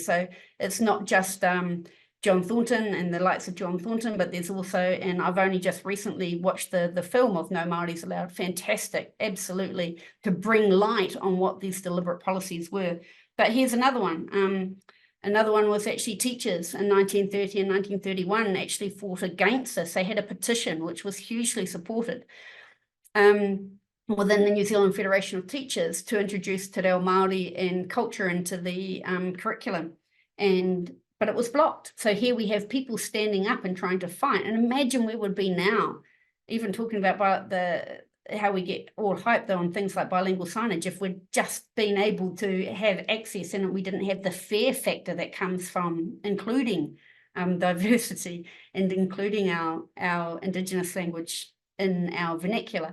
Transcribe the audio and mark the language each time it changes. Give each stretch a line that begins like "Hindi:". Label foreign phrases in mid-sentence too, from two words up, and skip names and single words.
English: So it's not just John Thornton and the likes of John Thornton, but there's also, and I've only just recently watched the film of No Māoris Allowed, fantastic, absolutely, to bring light on what these deliberate policies were. But here's another one. Another one was actually teachers in 1930 and 1931 actually fought against this. They had a petition which was hugely supported within the New Zealand Federation of Teachers to introduce te reo Māori and culture into the curriculum, but it was blocked. So here we have people standing up and trying to fight, and imagine where we'd be now, even talking about how we get all hyped on things like bilingual signage, if we'd just been able to have access and we didn't have the fear factor that comes from including diversity and including our Indigenous language in our vernacular.